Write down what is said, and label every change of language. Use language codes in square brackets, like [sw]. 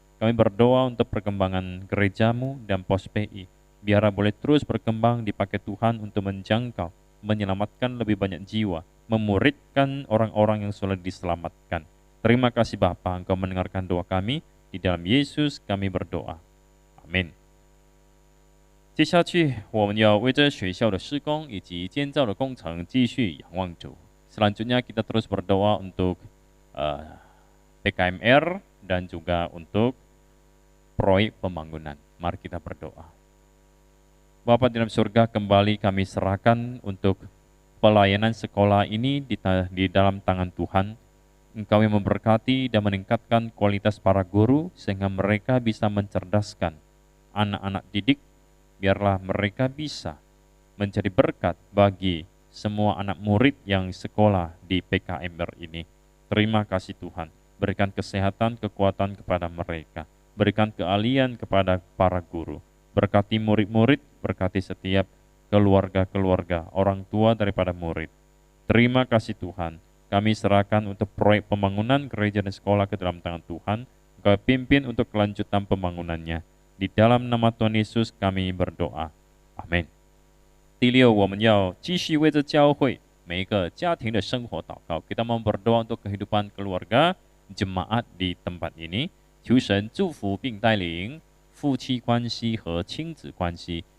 [id] Kami berdoa untuk perkembangan gerejamu dan pos PI. Biarlah boleh terus berkembang dipakai Tuhan untuk menjangkau, menyelamatkan lebih banyak jiwa, memuridkan orang-orang yang sudah diselamatkan. Terima kasih Bapa, Engkau mendengarkan doa kami. Di dalam Yesus kami berdoa. Amin. [zh] 接下去，我们要为这学校的施工以及建造的工程继续仰望主。 [id] Selanjutnya kita terus berdoa untuk PKMR dan juga untuk proyek pembangunan. Mari kita berdoa. Bapa di dalam surga, kembali kami serahkan untuk pelayanan sekolah ini di dalam tangan Tuhan. Engkau yang memberkati dan meningkatkan kualitas para guru sehingga mereka bisa mencerdaskan anak-anak didik. Biarlah mereka bisa menjadi berkat bagi semua anak murid yang sekolah di PKMR ini. Terima kasih Tuhan. Berikan kesehatan, kekuatan kepada mereka. Berikan keahlian kepada para guru. Berkati murid-murid, berkati setiap keluarga-keluarga, orang tua daripada murid. Terima kasih Tuhan. Kami serahkan untuk proyek pembangunan gereja dan sekolah ke dalam tangan Tuhan. Engkau pimpin untuk kelanjutan pembangunannya. Di dalam nama Tuhan Yesus kami berdoa. Amin. [zh] 第六，我们要继续为这教会每一个家庭的生活祷告。 [id] Kita mau berdoa untuk kehidupan keluarga jemaat di tempat ini. [zh] 求神祝福并带领夫妻关系和亲子关系。